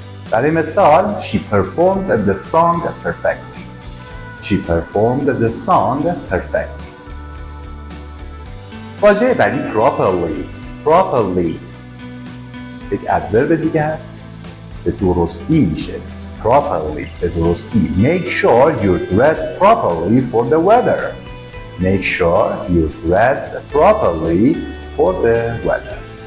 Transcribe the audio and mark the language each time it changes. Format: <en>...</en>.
<fa>برای مثال</fa> <en>she performed the song perfectly. She performed the song perfectly.</en> <fa>واژه بعدی properly. یک ادورب دیگه هست. به درستی میشه. Properly به درستی.</fa> <en>Make sure you're dressed properly for the weather. Make sure you're dressed properly for the weather.</en>